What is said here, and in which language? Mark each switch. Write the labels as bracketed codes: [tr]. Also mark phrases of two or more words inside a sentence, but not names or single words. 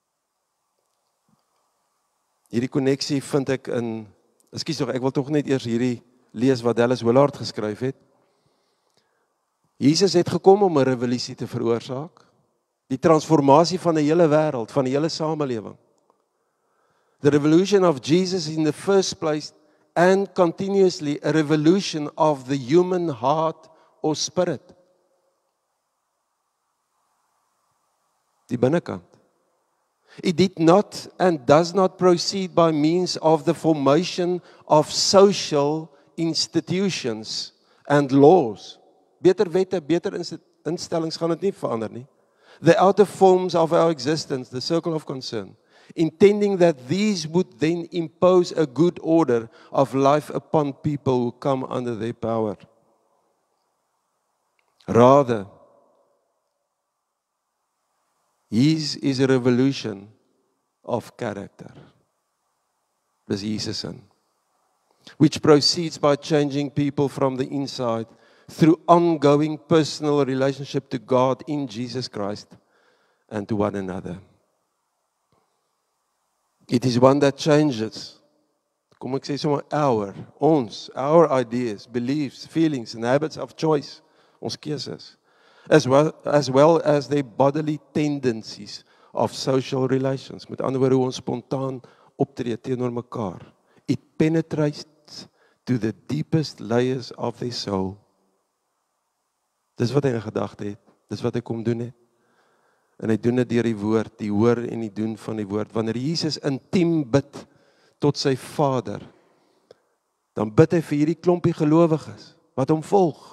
[af] Hierdie koneksie vind ek in, ek wil tog net eers hierdie lees wat Dallas Willard geskryf het. Jesus het gekom om 'n revolusie te veroorsaak. Die transformasie van 'n hele wêreld, van 'n hele samelewing. [en] The revolution of Jesus in the first place and continuously a revolution of the human heart or spirit. [af] Die binnekant. [en] It did not and does not proceed by means of the formation of social institutions and laws. [af] Beter wette, beter instellings gaan dit nie verander nie. [en] The outer forms of our existence, the circle of concern, intending that these would then impose a good order of life upon people who come under their power. Rather, his is a revolution of character. [af] Dis Jesus in. [en] Which proceeds by changing people from the inside through ongoing personal relationship to God in Jesus Christ and to one another. It is one that changes, [af] kom ek sê sommer [en] our ideas, beliefs, feelings and habits of choice, [af] ons keuses, [en] as well as their bodily tendencies of social relations. [af] Met ander woorde, hoe ons spontaan optree teenoor mekaar. [en] It penetrates to the deepest layers of their soul. [af] Dis wat hy in gedagte het, dis wat hy kom doen het. En hy doen dit deur die woord, die hoor en die doen van die woord. Wanneer Jesus intiem bid tot sy Vader, dan bid hy vir hierdie klompie gelowiges, wat hom volg.